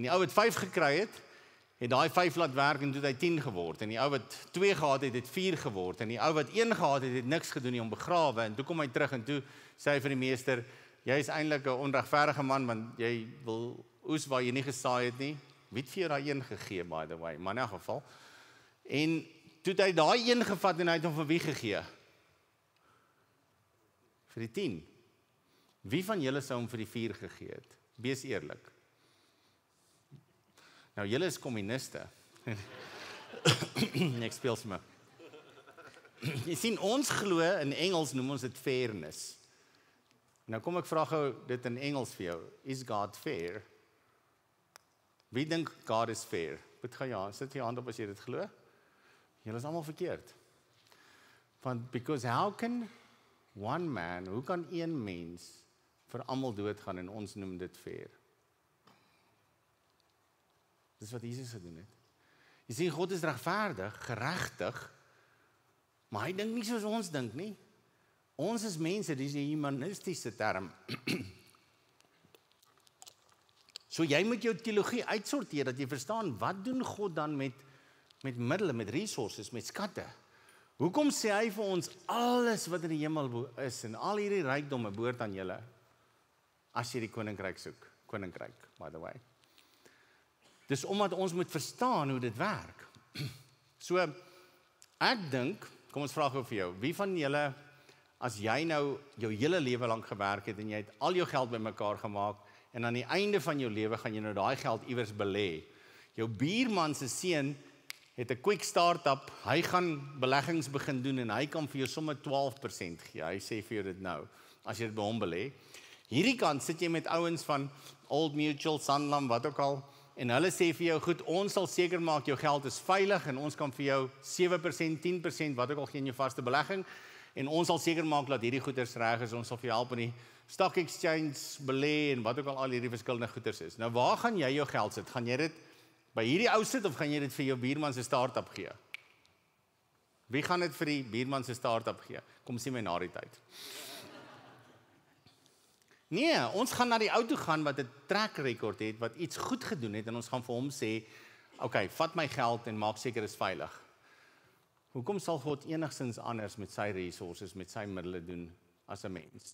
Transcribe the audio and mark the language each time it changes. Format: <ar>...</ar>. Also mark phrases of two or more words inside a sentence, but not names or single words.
<af>En die ou wat 5 gekry het het daai 5 laat werk en toe het hy 10 geword. En die ou wat 2 gehad het, het 4 geword. En die ou wat 1 gehad het, het niks gedoen nie om begrawe. En toe kom hy terug en toe sê hy vir die meester, jy is eintlik 'n onregverdige man, want jy wil oes waar jy nie gesaai het nie. Wie het vir jou daai 1 gegee,</af> <en>by the way?</en> <af>Maar in 'n geval. En toe het hy daai 1 gevat en hy het hom vir wie gegee? Vir die 10. Wie van julle sou hom vir die 4 gegee het? Wees eerlik. Nou, julle is kommuniste. Ek speel sommer. Jy sien, ons glo, in Engels noem ons dit fairness. Nou kom ek vra gou dit in Engels vir jou. Is God fair? Wie dink God is fair? Sit jou hand op as jy dit glo. Julle is almal verkeerd. Want</af> <en>because how can one man,</en> <af>hoe kan een mens vir almal doodgaan en ons noem dit fair? Dis wat Jesus gedoen het. Jy sien, God is regverdig, geregtig, maar hy dink nie soos ons dink nie. Ons is mense, dis 'n humanistiese term. So jy moet jou teologie uitsorteer, dat jy verstaan, wat doen God dan met middele, met resources, met skatte? Hoekom sê hy vir ons, alles wat in die hemel is, en al hierdie rykdomme behoort aan julle, as jy die koninkryk soek, koninkryk,</af> <en>by the way.</en> <af>Dis omdat ons moet verstaan hoe dit werk. So, ek dink, kom ons vra gou vir jou, wie van julle, as jy nou jou hele lewe lank gewerk het, en jy het al jou geld bymekaar gemaak, en aan die einde van jou lewe gaan jy nou daai geld iewers belê. Jou buurman se seun het 'n</af> <en>quick start-up,</en> <af>hy gaan beleggings begin doen, en hy kan vir jou sommer 12% gee, hy sê vir jou dit nou, as jy dit by hom belê. Hierdie kant sit jy met ouens van Old Mutual, Sanlam, wat ook al, en hulle sê vir jou, goed, ons sal seker maak jou geld is veilig, en ons kan vir jou 7%, 10%, wat ook al gee in jou vaste belegging, en ons sal seker maak dat hierdie goeders reg is, ons sal vir jou help in die</af> <en>stock exchange</en> <af>belê, en wat ook al hierdie verskillende goeders is. Nou waar gaan jy jou geld sit? Gaan jy dit by hierdie ou sit, of gaan jy dit vir jou buurman se start-up gee? Wie gaan dit vir die buurman se start-up gee? Kom sien my na die tyd. Nee, ons gaan na die ou toe gaan wat 'n</af> <en>track record</en> <af>het, wat iets goed gedoen het, en ons gaan vir hom sê, okay, vat my geld en maak seker is veilig. Hoekom sal God enigstens anders met sy resources, met sy middele doen as 'n mens?</af>